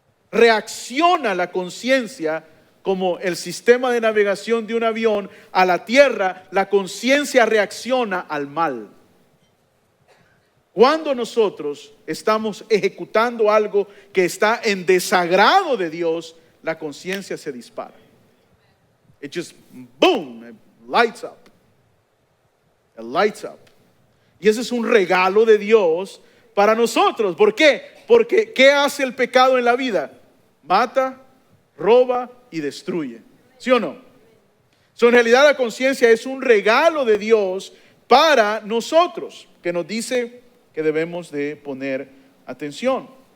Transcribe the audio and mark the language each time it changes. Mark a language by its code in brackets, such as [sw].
[es] Reacciona la conciencia como el sistema de navegación de un avión a la tierra. La conciencia reacciona al mal. Cuando nosotros estamos ejecutando algo que está en desagrado de Dios, la conciencia se dispara. [en] It just boom, it lights up. It lights up. [es] Y ese es un regalo de Dios para nosotros. ¿Por qué? Porque ¿qué hace el pecado en la vida? Mata, roba y destruye. ¿Sí o no? En realidad la conciencia es un regalo de Dios para nosotros, que nos dice que debemos de poner atención.